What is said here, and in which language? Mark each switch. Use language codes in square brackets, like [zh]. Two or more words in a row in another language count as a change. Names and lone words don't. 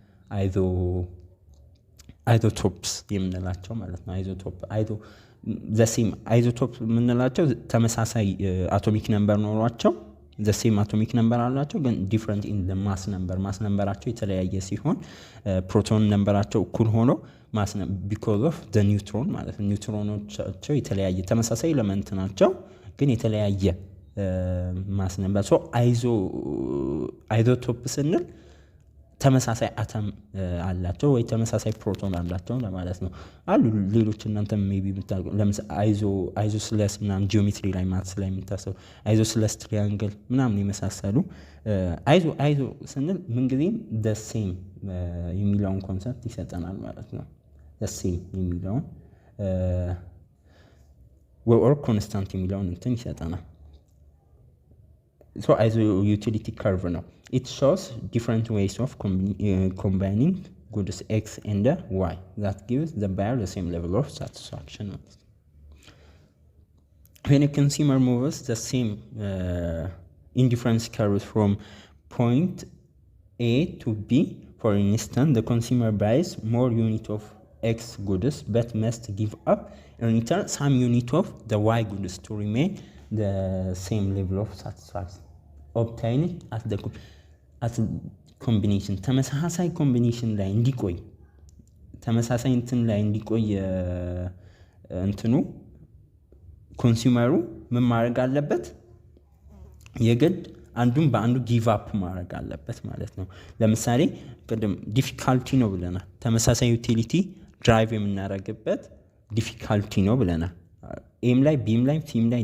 [am] አይዞቶፕስ የምንላቸው ማለት ነው አይዞቶፕ የምንላቸው ተመሳሳይ [en] atomic number [am] ኖሯቸው [en] the same atomic number [am] አላቸው ግን [en] different in the mass numberቸው [am] የተለያየ ሲሆን [en] proton number [am] እኩል ሆኖ [en] mass because of the neutron [am] ማለት ነው ኒውትሮኖቻቸው የተለያየ ተመሳሳይ ኤሌመንት ናቸው ግን የተለያየ [en] mass number [am] so አይዞቶፕ ስንል ተመሳሳይ አተም አላቸው ወይ ተመሳሳይ ፕሮቶን አላቸው ለማለት ነው አሉ ሌሎች እናንተ ሜቢ ብታውቁ ለምሳሌ አይዞስለስ ምናምን ጂኦሜትሪ ላይ ማትስ ላይ የምታሰው [en] isosceles triangle [am] ምናምን የመሳሰሉ አይዞ ስንል ምንጊዜም [en] the same [am] የሚለውን ኮንሰፕት ይሰጠናል ማለት ነው [en] the same [am] የሚለውን [en] or constant [am] የሚለውን እንትን ይሰጠናል [en] so as a utility curve now it shows different ways of combining goods x and y that gives the buyer the same level of satisfaction when a consumer moves the same indifference curve from point A to B for instance the consumer buys more unit of x goods but must give up in return some unit of the y goods to remain the same level of satisfaction obtained at the combination [am] ተመሳሳይ ኮምቢኔሽን ላይ እንዲቆይ ተመሳሳይ እንትን ላይ እንዲቆይ እንትኑ ኮንሱመሩ ምን ማድረግ አለበት የግድ አንዱን በአንዱ [en] give up [am] ማድረግ አለበት ማለት ነው ለምሳሌ ቅድም ዲፊካልቲ ነው ብለናል ተመሳሳይ [en] utility drive [am] የምናደርግበት ዲፊካልቲ ነው ብለናል ኤም ላይ ቢም ላይ ሲም ላይ